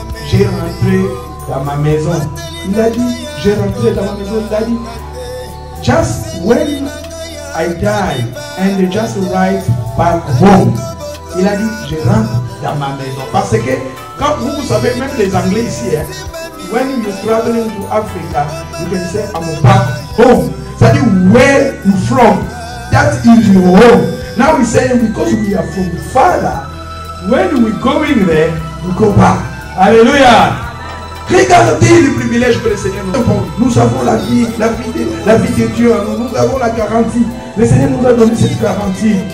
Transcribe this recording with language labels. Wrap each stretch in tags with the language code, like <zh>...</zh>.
<fr>J'ai rentré dans ma maison. Il a dit, j'ai rentré dans ma maison. Il a dit,</fr> <en>just when I die and they just write back home.</en> <fr>Il a dit, je rentre dans ma maison. Parce que quand vous savez, même les Anglais ici, hein,</fr> <en>when you're traveling to Africa, you can say, I'm back home.</en> <fr>C'est-à-dire,</fr> <en>where you from? That is your home. Now we're saying, because we are from the Father, when we go in there, we go back. Alléluia.</en> <fr>Regardez les privilèges que le Seigneur nous donne. Nous avons la vie de Dieu. Nous avons la garantie. Le Seigneur nous a donné cette garantie.</fr>